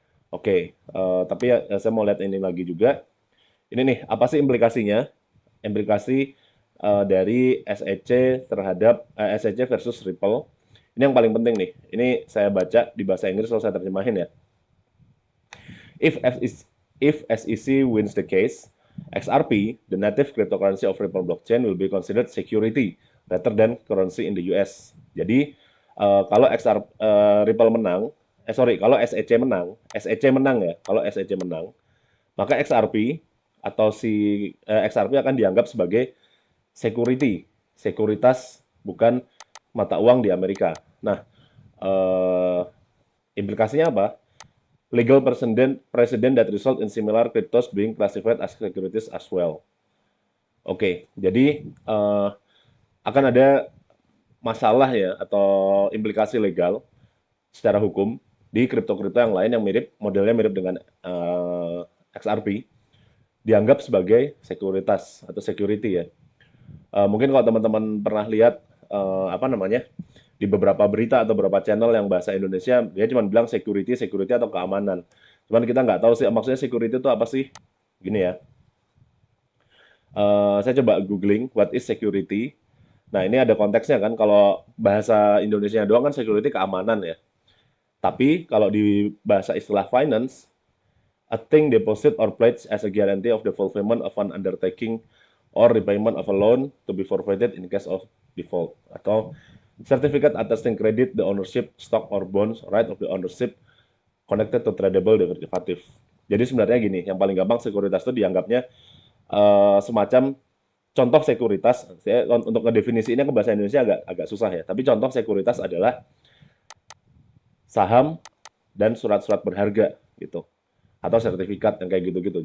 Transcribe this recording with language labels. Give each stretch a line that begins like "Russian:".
Indonesian: Oke, tapi ya, saya mau lihat ini lagi juga. Ini nih, apa sih implikasinya? Implikasi dari SEC terhadap SEC versus Ripple. Ini yang paling penting nih. Ini saya baca di bahasa Inggris, kalau saya terjemahin ya.
English: If SEC wins the case, XRP, the native cryptocurrency of Ripple blockchain, will be considered security rather than currency in the US.
Indonesian: Jadi kalau Ripple menang, kalau SEC menang ya, kalau SEC menang, maka XRP atau XRP akan dianggap sebagai security, sekuritas bukan mata uang di Amerika. Nah, eh, implikasinya apa?
English: Legal precedent that result in similar cryptos being classified as securities as well.
Indonesian: Oke, jadi akan ada masalah ya atau implikasi legal secara hukum di kripto-kripto yang lain yang modelnya mirip dengan XRP, dianggap sebagai sekuritas atau security ya. Mungkin kalau teman-teman pernah lihat apa namanya di beberapa berita atau beberapa channel yang bahasa Indonesia, dia cuma bilang security, security atau keamanan. Cuman kita nggak tahu sih maksudnya security itu apa sih. Gini ya, saya coba googling
English: what is security.
Indonesian: Nah ini ada konteksnya kan, kalau bahasa Indonesia doang kan security keamanan ya. Tapi kalau di bahasa istilah finance,
English: a thing deposit or pledge as a guarantee of the fulfillment of an undertaking or repayment of a loan to be forfeited in case of default. Atau certificate attesting credit, the ownership, stock or bonds, right of the ownership connected to tradable derivative.
Indonesian: Jadi sebenarnya gini, yang paling gampang sekuritas itu dianggapnya semacam contoh sekuritas. Untuk ngedefinisinya ke bahasa Indonesia agak susah ya. Tapi contoh sekuritas adalah saham dan surat-surat berharga gitu, atau sertifikat yang kayak gitu-gitu.